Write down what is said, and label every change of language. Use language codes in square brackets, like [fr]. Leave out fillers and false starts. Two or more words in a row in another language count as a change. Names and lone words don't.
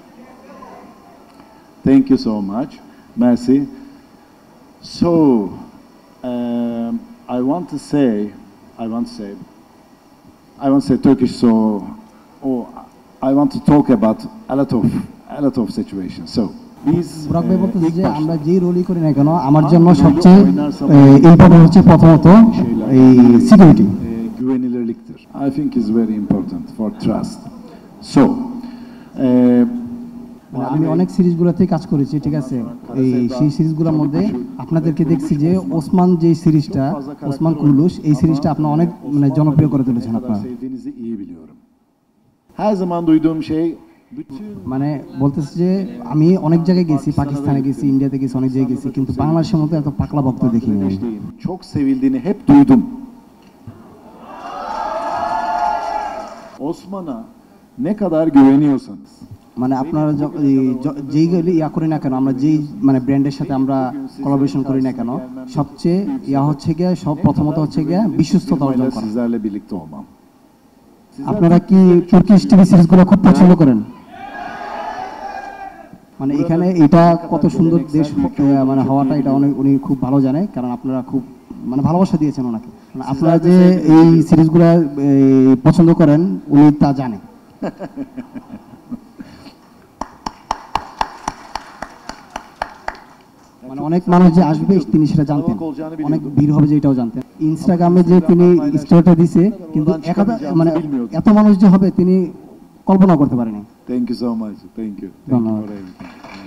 [en] Thank you so much. Merci. So, I want to say Turkish, so, I want to talk about a lot of situations. So, [bn] বুরাক ভাই বলতেছে যে আমরা যেই রোলই করি না কেন আমার জন্য সবচেয়ে ইম্পর্টেন্ট হচ্ছে প্রথমত এই সিকিউরিটি [tr] güvenilirliktir. [en] I think is very important for trust. So, [bn] আমি অনেক সিরিজগুলোতে কাজ করেছি, ঠিক আছে? সেই সিরিজগুলোর মধ্যে আপনাদেরকে দেখছি যে ওসমান যে সিরিজটা, ওসমান কুরুলুş, এই সিরিজটা আপনারা অনেক মানে জনপ্রিয় করে তুলেছেন আপনারা। [tr] Sevdiğinizi iyi biliyorum. Her zaman duyduğum şey [bn] মানে বলতেছে যে আমি অনেক জায়গায় গেছি, পাকিস্তানে গেছি, ইন্ডিয়াতে গেছি, অনেক জায়গায় গেছি, কিন্তু বাংলাদেশের মতো এত পাকলা ভক্ত দেখিনি আমি। [tr] Çok sevildiğini hep duydum. Osman'a ne kadar güveniyorsanız, [bn] মানে আপনারা যেই ইয়া করি না কেন, আমরা যেই মানে ব্র্যান্ডের সাথে আমরা কোলাবোরেশন করি না কেন, সবচেয়ে ইয়া হচ্ছে গিয়ে সব প্রথমত হচ্ছে গিয়ে বিশ্বস্ততা অর্জন করা। [tr] sizlerle birlikte olmam. [bn] আপনারা কি তুর্কিশ টিভি সিরিজগুলো খুব পছন্দ করেন? মানে এখানে এটা কত সুন্দর দেশ মানে হওয়াটা, এটা উনি খুব ভালো জানে, কারণ আপনারা খুব মানে ভালোবাসা দিয়েছেন ওনাকে। আপনারা যে এই সিরিজগুলো পছন্দ করেন উনি তা জানে। মানে অনেক মানুষ যে আসবে তিনি সেটা জানতেন, অনেক ভিড় হবে যে এটাও জানতেন। ইনস্টাগ্রামে যে তিনি স্টোরিটা দিছে, কিন্তু মানে এত মানুষ যে হবে তিনি কল্পনা করতে পারেনি। [en] Thank you so much. Thank you. [bn] ধন্যবাদ।